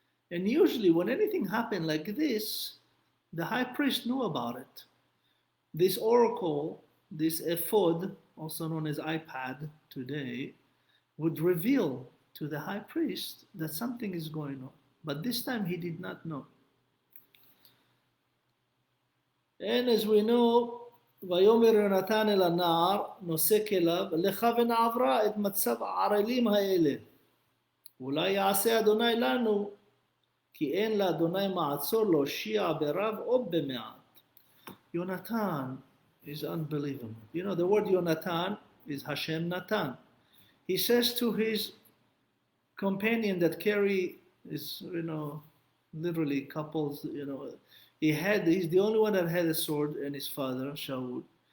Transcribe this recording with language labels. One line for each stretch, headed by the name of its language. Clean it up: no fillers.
English: And usually when anything happened like this, the high priest knew about it. This oracle, this ephod, also known as iPad today, would reveal to the high priest that something is going on. But this time he did not know. And as we know,
Hebrew: ויאמר יונתן אל הנער נושא כליו, לך ונעברה את מצב הערלים האלה. אולי יעשה אדוני לנו, כי אין לאדוני מעצור להושיע ברב או במעט.
English: Yonatan is unbelievable. The word Yonatan is Hashem Natan. He says to his companion that carry is, literally couples, he's the only one that had a sword, and his father, Shaul.